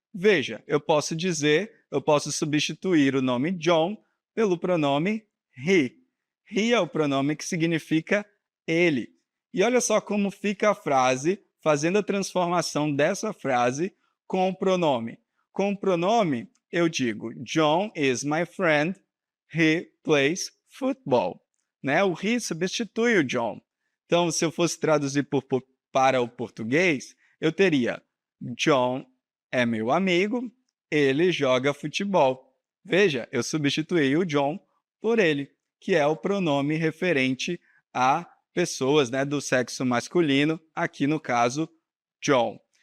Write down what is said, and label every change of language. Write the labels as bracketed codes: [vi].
[pt] Veja, eu posso substituir o nome John pelo pronome he. He é o pronome que significa ele. E olha só como fica a frase, fazendo a transformação dessa frase com o pronome. Com o pronome, eu digo, [en] John is my friend, he plays football. [pt] Né? O he substitui o John. Então, se eu fosse traduzir para o português, eu teria John é meu amigo, ele joga futebol. Veja, eu substituí o John por ele, que é o pronome referente a pessoas, né, do sexo masculino, aqui no caso, John.